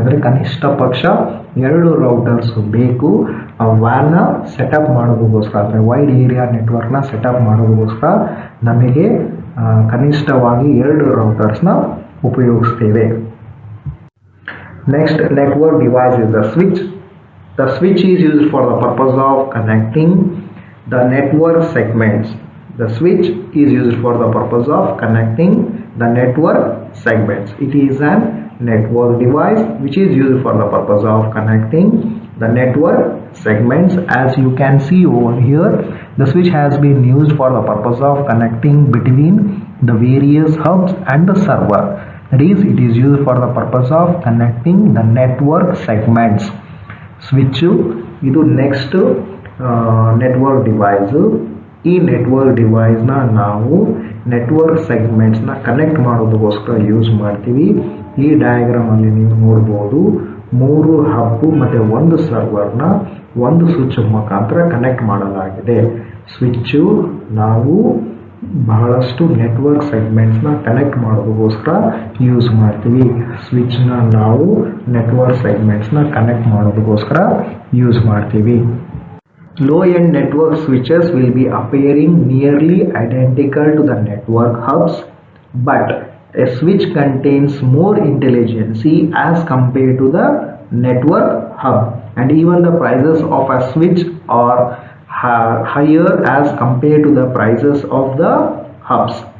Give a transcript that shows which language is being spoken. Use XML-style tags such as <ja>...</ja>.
<kn>ಅಂದರೆ ಕನಿಷ್ಠ ಪಕ್ಷ 2 ರೌಟರ್ಸ್ ಬೇಕು ಆ ವ್ಯಾನ್ನ ಸೆಟಪ್ ಮಾಡೋದಕ್ಕೋಸ್ಕರ. ಅಂದರೆ ವೈಡ್ ಏರಿಯಾ ನೆಟ್ವರ್ಕ್ನ ಸೆಟಪ್ ಮಾಡೋದಕ್ಕೋಸ್ಕರ ನಮಗೆ ಕನಿಷ್ಠವಾಗಿ 2 ರೌಟರ್ಸ್ನ ಉಪಯೋಗಿಸ್ತೇವೆ.</kn> <en>Next network device is the switch. The switch is used for the purpose of connecting the network segments. The switch is used for the purpose of connecting the network segments. It is an network device which is used for the purpose of connecting the network segments. As you can see over here, the switch has been used for the purpose of connecting between the various hubs and the server. That is, it is used for the purpose of connecting the network segments.</en> <kn>Switch ಇದು next network device. ಈ network ಡಿವೈಸ್ನ ನಾವು network ಸೆಗ್ಮೆಂಟ್ಸ್ನ connect ಮಾಡೋದಕ್ಕೋಸ್ಕರ use ಮಾಡ್ತೀವಿ. ಈ ಡಯಾಗ್ರಾಮಲ್ಲಿ ನೀವು ನೋಡ್ಬೋದು 3 ಹಬ್ಬು ಮತ್ತು 1 ಸರ್ವರ್ನ ಒಂದು ಸ್ವಿಚ್ ಮುಖಾಂತರ ಕನೆಕ್ಟ್ ಮಾಡಲಾಗಿದೆ. ಸ್ವಿಚ್ಚು ನಾವು ಬಹಳಷ್ಟು ನೆಟ್ವರ್ಕ್ ಸೆಗ್ಮೆಂಟ್ಸ್ನ ಕನೆಕ್ಟ್ ಮಾಡೋದಕ್ಕೋಸ್ಕರ ಯೂಸ್ ಮಾಡ್ತೀವಿ. ಸ್ವಿಚ್ನ ನಾವು ನೆಟ್ವರ್ಕ್ ಸೆಗ್ಮೆಂಟ್ಸ್ನ ಕನೆಕ್ಟ್ ಮಾಡೋದಕ್ಕೋಸ್ಕರ ಯೂಸ್ ಮಾಡ್ತೀವಿ.</kn> <en>low end network switches will be appearing nearly identical to the network hubs, but a switch contains more intelligence as compared to the network hub, and even the prices of a switch are higher as compared to the prices of the hubs,</en>